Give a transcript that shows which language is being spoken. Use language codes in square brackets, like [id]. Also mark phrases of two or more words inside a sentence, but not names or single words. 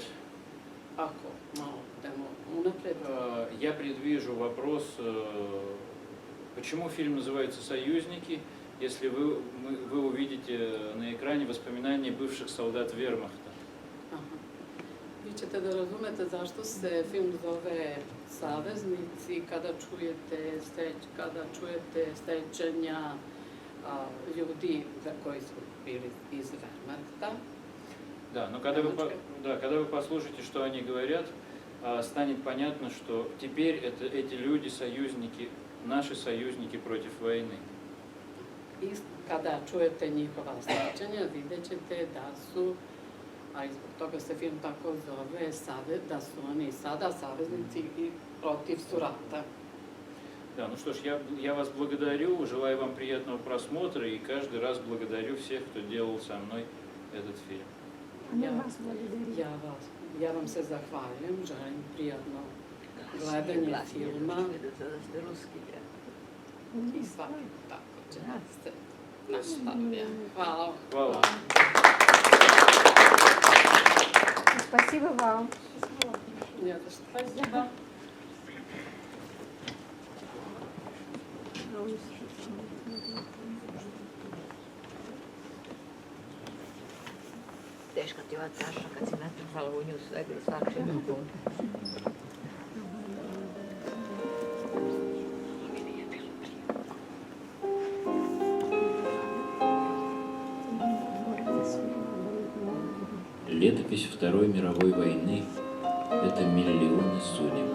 [sr] Ako malo idemo unapred, [ru] я предвижу вопрос, почему фильм называется «Союзники», если вы увидите на экране воспоминания бывших солдат вермахта. [sr] vi ćete da razumete zašto se film zove Saveznici kada čujete sećanja ljudi za koji su bili iz Wehrmachta. [ru] Да, но когда вы послушаете, что они говорят, станет понятно, что теперь эти люди союзники, наши союзники против войны. [sr] I kada čujete njihova sećanja, vidjet ćete da su, a i zbog toga se film tako zove, da su oni sada saveznici i protiv su rata. [ru] Да, ну что ж, я вас благодарю, желаю вам приятного просмотра и каждый раз благодарю всех, кто делал со мной этот фильм. [sr] Ja vam se zahvaljujem, želim prijatno gledanje filma i svaki tako će se nastavlja. Hvala. Hvala. [ru] Спасибо вам. Не за что. Спасибо. [sr] Teško ti ova tašna kad si natrpala u nju svega i svačeg drugog. [ru] Летопись Второй мировой войны – это миллионы судеб.